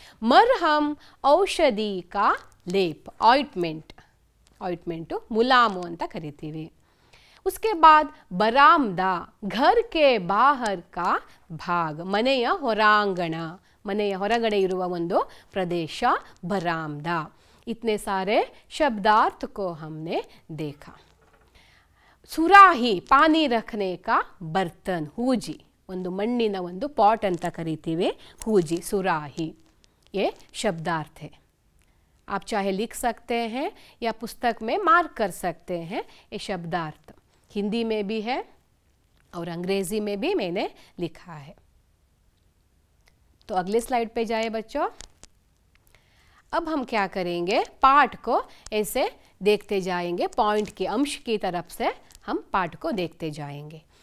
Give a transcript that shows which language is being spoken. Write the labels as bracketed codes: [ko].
[hi] मरहम, औषधि का लेप, ऑइंटमेंट, ऑइंटमेंट मुलामु [kn] ಅಂತ ಕರಿತೀವಿ। [hi] उसके बाद बरामदा, घर के बाहर का भाग, [kn] ಮನೆಯ ಹೊರಾಂಗಣ, ಮನೆಯ ಹೊರಗಡೆ ಇರುವ ಒಂದು ಪ್ರದೇಶ बरामदा। [hi] इतने सारे शब्दार्थ को हमने देखा। [kn] ಸುರಾಹಿ, [hi] पानी रखने का बर्तन, [kn] ಹೂಜಿ, ಒಂದು ಮಣ್ಣಿನ ಒಂದು ಪಾಟ್ ಅಂತ ಕರಿತೀವಿ, ಹೂಜಿ, ಸುರಾಹಿ। [hi] ये शब्दार्थ है, आप चाहे लिख सकते हैं या पुस्तक में मार्क कर सकते हैं। ये शब्दार्थ हिंदी में भी है और अंग्रेजी में भी मैंने लिखा है। तो अगले स्लाइड पे जाए बच्चों। अब हम क्या करेंगे, पाठ को ऐसे देखते जाएंगे, पॉइंट के अंश की तरफ से हम पाठ को देखते जाएंगे।